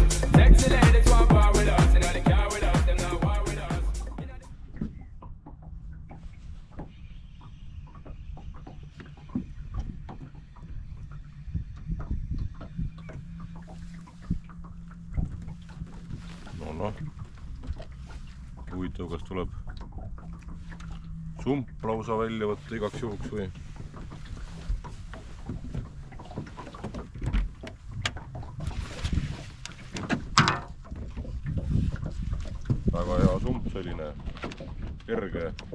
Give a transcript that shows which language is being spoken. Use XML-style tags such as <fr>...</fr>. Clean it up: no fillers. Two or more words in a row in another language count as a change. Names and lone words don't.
<en>Sexy ladies want bar with us. You know the car with us, them not war with us.</en> <et>No. Huvitav, kas tuleb sump lausa välja võtta igaks juhuks või? Väga hea sump, selline kerge.</et>